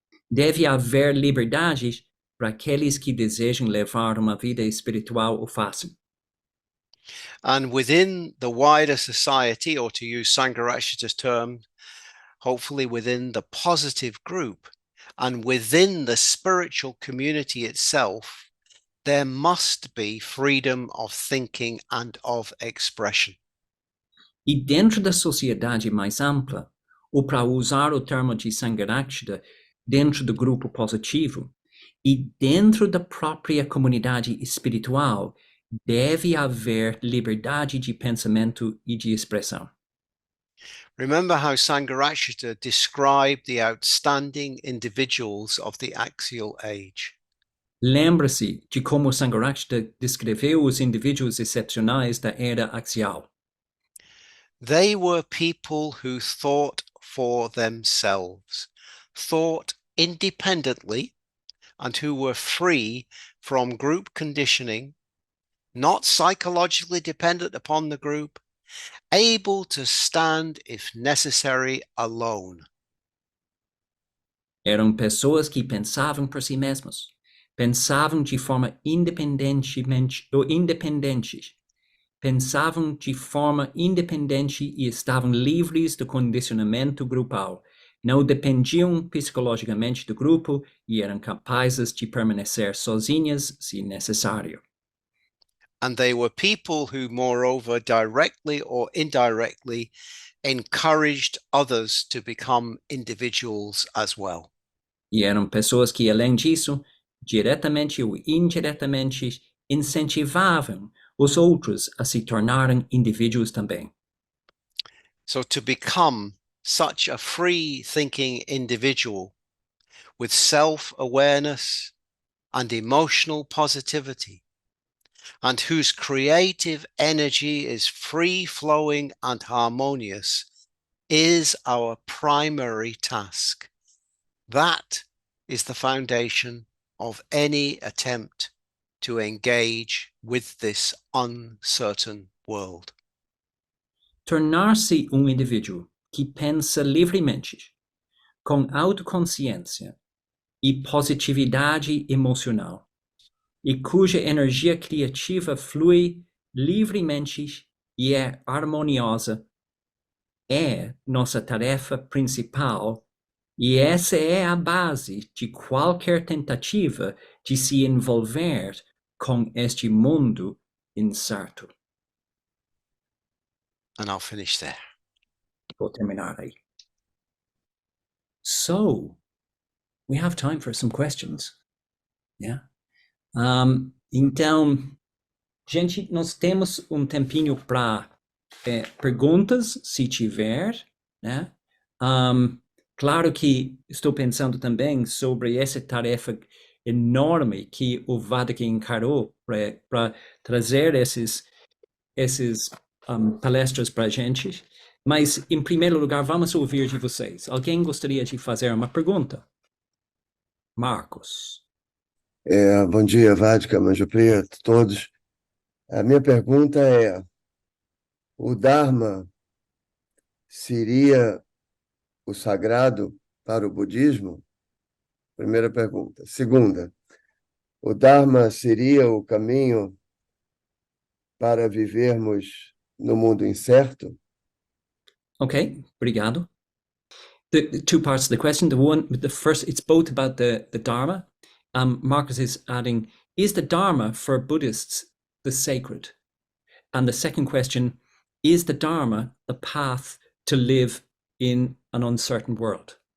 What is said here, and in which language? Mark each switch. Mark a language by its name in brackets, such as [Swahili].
[Portuguese] Deve haver liberdade para aqueles que desejam levar uma vida espiritual o façam. [English] And within the wider society, or to use Sangharakshita's term, hopefully within the positive group and within the spiritual community itself, there must be freedom of thinking and of expression. [Portuguese] E dentro da sociedade mais ampla, ou para usar o termo de Sangharakshita, dentro do grupo positivo, e dentro da própria comunidade espiritual, deve haver liberdade de pensamento e de expressão. [English] Remember how Sangharakshita described the outstanding individuals of the axial age. [Portuguese] Lembre-se de como Sangharakshita descreveu os indivíduos excepcionais da era axial. [English] They were people who thought for themselves, thought independently, and who were free from group conditioning, not psychologically dependent upon the group, able to stand, if necessary, alone. [Portuguese] Eram pessoas que pensavam por si mesmos, pensavam de forma independente, pensavam de forma independente e estavam livres do condicionamento grupal. Não dependiam psicologicamente do grupo e eram capazes de permanecer sozinhas se necessário. [English] And they were people who, moreover, directly or indirectly, encouraged others to become individuals as well. [Portuguese] E eram pessoas que, além disso, diretamente ou indiretamente, incentivavam os outros a se tornarem indivíduos também. [English] So to become such a free-thinking individual with self-awareness and emotional positivity, and whose creative energy is free-flowing and harmonious, is our primary task. That is the foundation of any attempt to engage with this uncertain world. [Portuguese] Tornar-se indivíduo que pensa livremente, com autoconsciência e positividade emocional, e cuja energia criativa flui livremente e é harmoniosa, é nossa tarefa principal, e essa é a base de qualquer tentativa de se envolver com este mundo incerto. [English] And I'll finish there. [Portuguese] Vou terminar aí. [English] So, we have time for some questions. Yeah. [Portuguese] Então, gente, nós temos tempinho para perguntas, se tiver, né? Claro que estou pensando também sobre essa tarefa enorme que o Vaddhaka encarou para trazer esses palestras para a gente. Mas, em primeiro lugar, vamos ouvir de vocês. Alguém gostaria de fazer uma pergunta? Marcos. Bom dia, Vaddhaka, Manjo Preto, todos. A minha pergunta é: o Dharma seria o sagrado para o budismo? Primeira pergunta. Segunda, o Dharma seria o caminho para vivermos no mundo incerto? Okay, obrigado. [English] The two parts of the question. The first, it's both about the Dharma. Marcus is adding, is the Dharma for Buddhists the sacred? And the second question, is the Dharma the path to live in an uncertain world?